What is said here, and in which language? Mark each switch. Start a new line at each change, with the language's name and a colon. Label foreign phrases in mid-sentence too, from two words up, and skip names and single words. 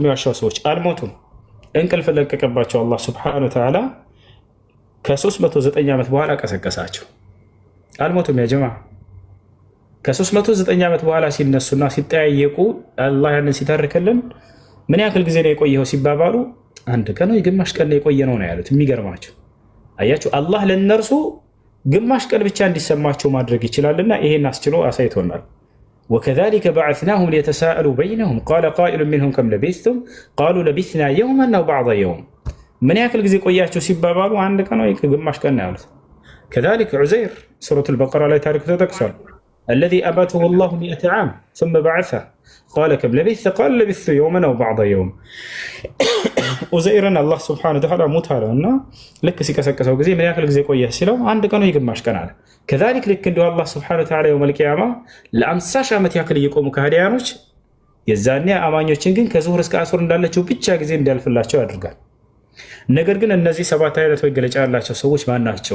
Amharic: የዋሻው ሰዎች አልሞቱም። እንቅልፍ ለቀቀባቸው አላህ
Arabic: سبحانه وتعالى
Amharic: ከ309 ዓመት በኋላ ቀሰቀሳቸው። አልሞቱም።
Arabic: يا جماعة
Amharic: ከ309 ዓመት በኋላ ሲነሱና ሲጠያየቁ አላህ ያንን ሲተርክልን ምን ያክል ጊዜ ነው የቆየው ሲባባሉ አንድ ቀን ወይ ግማሽ ቀን የቆየ ነው ያሉት። የሚገርማቸው አያችሁ፣ አላህ ለእነርሱ ግማሽ ቀን ብቻ እንዲሰማቸው ማድረግ ይችላልና ይሄን አስችሎ አሳይቶናል።
Arabic: وكذلك بعثناهم ليتساءلوا بينهم قال قائل منهم كم لبثتم قالوا لبثنا يوما أو بعض يوم።
Amharic: ምን ያክል ጊዜ ቆያችሁ ሲባባሉ አንድ ቀን ወይ ግማሽ ቀን ነው ያሉት። ከዛሊከ ዑዘይር ሱረቱል በቀራ ላይ ታሪኩ ተጠቅሷል።
Arabic: الذي أماته الله مائة عام ثم بعثه قال كم لبثت قال لبثت يوما أو بعض يوم።
Amharic: ዑዘይርን አላህ
Arabic: سبحانه وتعالى
Amharic: ሙት አለው እና ልክ ሲቀሰቀሰው ጊዜ ምን ያክል ጊዜ ቆየህ ሲለው አንድ ቀን ወይ ግማሽ ቀን አለ። ከዛሊክ ልክ እንዲሁ አላህ
Arabic: سبحانه وتعالى يوم القيامة
Amharic: ለ50 ሺህ ዓመት ያክል እየቆሙ ከሃዲያኖች የዛኔ አማኞችን ግን ከዙሁር እስከ አሱር እንዳለችው ብቻ ጊዜ እንዲያልፍላቸው ያደርጋል። ነገር ግን እነዚህ 7 አይነት መገለጫ ያላቸው ሰዎች ማን ናቸው?